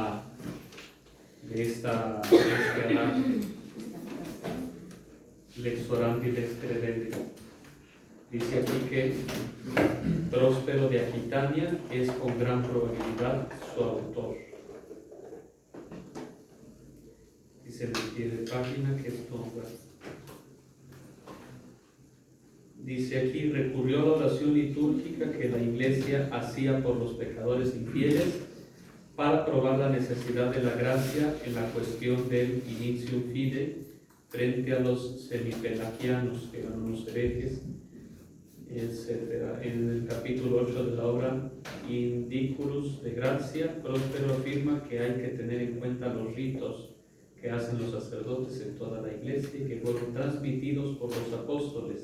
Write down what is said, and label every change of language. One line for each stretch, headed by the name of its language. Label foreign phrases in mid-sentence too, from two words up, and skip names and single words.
Latin: adagio, lex orandi lex credendi.
Spanish: Dice aquí que Próspero de Aquitania es con gran probabilidad su autor. Dice en el pie de página que esto dice aquí, recurrió a la oración litúrgica que la Iglesia hacía por los pecadores infieles para probar la necesidad de la gracia en la cuestión del
Latin: initium fide
Spanish: frente a los semipelagianos, que eran unos herejes, etc. En el capítulo 8 de la obra Indiculus de Gracia, Próspero afirma que hay que tener en cuenta los ritos que hacen los sacerdotes en toda la Iglesia y que fueron transmitidos por los apóstoles.